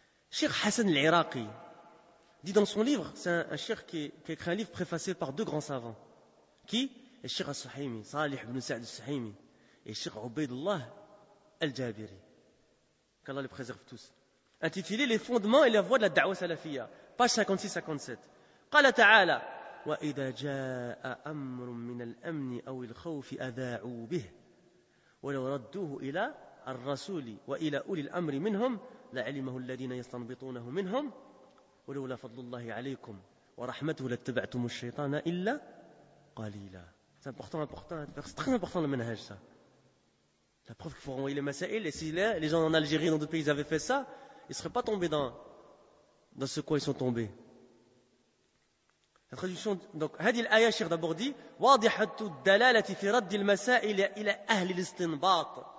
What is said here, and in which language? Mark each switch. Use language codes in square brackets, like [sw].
[fr] Cheikh Hassan Al-Iraqi dit dans son livre, c'est un cheikh qui a écrit un livre préfacé par deux grands savants. Qui? Et Cheikh Al-Suhaymi, Salih ibn Sa'd Al-Suhaymi et Cheikh Ubaidullah Al-Jabiri. Qu'Allah le préserve tous. Intitulé Les fondements et la voie de la da'wah salafia, page 56-57. [ar] Qala ta'ala. وإذا جاء أمر من الأمن أو الخوف أذاعوا به ولو ردوه إلى الرسول وإلى أولي الأمر منهم لعلمه الذين يستنبطونه منهم ولولا فضل الله عليكم ورحمته لاتبعتم الشيطان إلا قليلا. [fr] C'est important, important, c'est très important le manhaj, ça. La preuve qu'il faut renvoyer les masaïl, et si les gens en Algérie, dans d'autres pays, ils avaient fait ça, ils ne seraient pas tombés dans ce quoi ils sont tombés. La traduction, donc, Hadi al-Aya, Cheikh d'abord dit, [ar] Wadihatu dalalati fi raddi al-masa'il ila ahli l'istinbat,